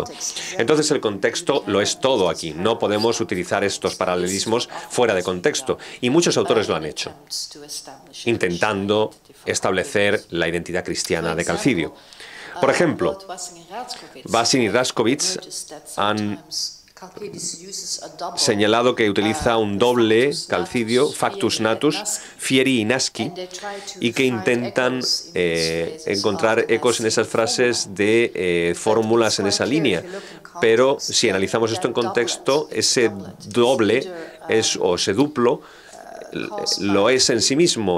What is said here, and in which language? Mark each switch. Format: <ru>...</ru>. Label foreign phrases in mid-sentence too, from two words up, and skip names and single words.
<es>Entonces el contexto lo es todo aquí. No podemos utilizar estos paralelismos fuera de contexto. Y muchos autores lo han hecho, intentando establecer la identidad cristiana de Calcidio. Por ejemplo, Basin y Raskovich han señalado que utiliza un doble Calcidio,</es> <la>factus natus, fieri</la> <es>y nasci, y que intentan encontrar ecos en esas frases de fórmulas en esa línea. Pero si analizamos esto en contexto, ese doble o ese duplo lo es en sí mismo.</es>